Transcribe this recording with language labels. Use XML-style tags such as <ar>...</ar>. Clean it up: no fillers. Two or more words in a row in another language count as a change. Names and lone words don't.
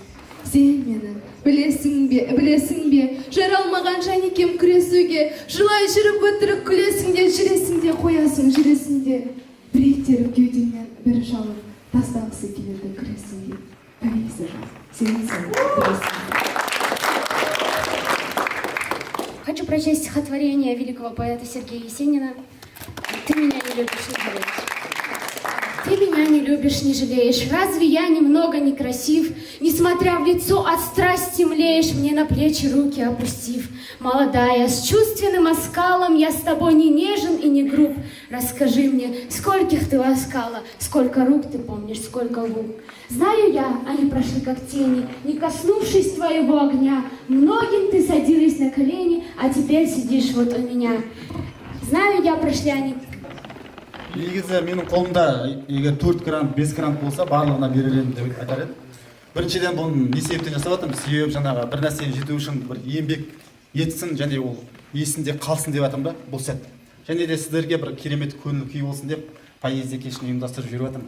<kk>Сен мені білесің бе, жаралмаған жан екем күресуге, жылай жүріп өтірік күлесің де, жүресің де, қоясың жүресің де. Бір еттеріп кеудеңнен бір шалып, тастағысы келеді күресің де. Париза жан, сенсің білесің.</kk> <ru>Хочу прочесть стихотворение великого поэта Сергея Есенина «Ты меня не любишь, не жалеешь». Ты меня не любишь, не жалеешь. Разве я немного некрасив? Несмотря в лицо от страсти млеешь, мне на плечи руки опустив. Молодая, с чувственным оскалом, я с тобой не нежен и не груб. Расскажи мне, скольких ты ласкала, сколько рук ты помнишь, сколько губ. Знаю я, они прошли как тени, не коснувшись твоего огня. Многим ты садилась на колени, а теперь сидишь вот у меня. Знаю я, прошли они.</ru> <kk>Негізі менің қолымда егер 4 грант, 5 грант болса, барлығына берілемін деп айтар едім. Біріншіден бұны не себептен жасап жатырмын? Себебі жаңағы бір нәрсеге жету үшін бір еңбек етсін және ол есінде қалсын деп жатырмын да бұл сәт. Және де сіздерге бір керемет көңіл күй болсын деп поэзия кешін ұйымдастырып жүріп жатырмын.</kk>